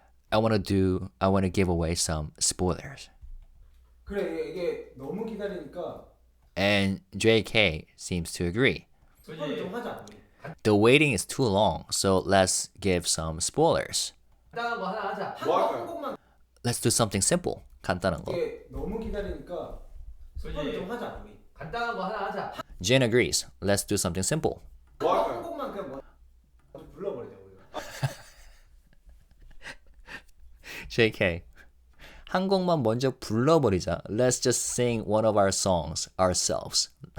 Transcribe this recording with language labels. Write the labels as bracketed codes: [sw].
[en] I want to give away some spoilers. [ko] 그래 이게 너무 기다리니까 [en] And JK seems to agree. [ko] 스포를 좀 하자. 우리. [en] The waiting is too long, so let's give some spoilers. [ko] 간단한 거 하나 하자. 뭐 한 할까요? 곡만 [en] Let's do something simple. [ko] 간단한 거. 이게 너무 기다리니까 스포를 좀 하자. 우리. 간단한 거 하나 하자. [en] Jin agrees. Let's do something simple. [ko] 뭐 한 할까요? 곡만 그냥 먼저 불러버리자 우리가. [en] JK. [ko] 한 곡만 먼저 불러버리자. [en] Let's just sing one of our songs ourselves.